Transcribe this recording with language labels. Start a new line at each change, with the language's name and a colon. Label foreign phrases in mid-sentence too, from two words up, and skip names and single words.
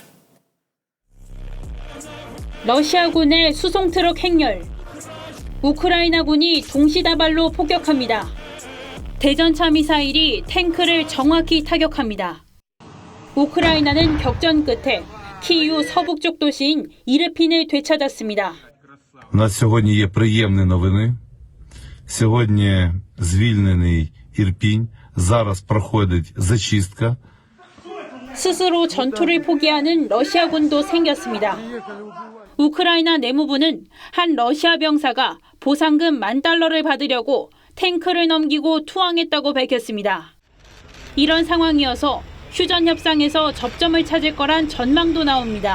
Korean: 러시아군의 수송트럭 행렬. 우크라이나군이 동시다발로 폭격합니다. 대전차 미사일이 탱크를 정확히 타격합니다. 우크라이나는 격전 끝에 키이우 서북쪽 도시인 이르핀을 되찾았습니다.
Ukrainian: У нас сьогодні є приємні новини. Сьогодні звільнений Ірпінь. Зараз проходить зачистка.
Korean: 스스로 전투를 포기하는 러시아군도 생겼습니다. 우크라이나 내무부는 한 러시아 병사가 보상금 $10,000를 받으려고 탱크를 넘기고 투항했다고 밝혔습니다. 이런 상황이어서 휴전 협상에서 접점을 찾을 거란 전망도 나옵니다.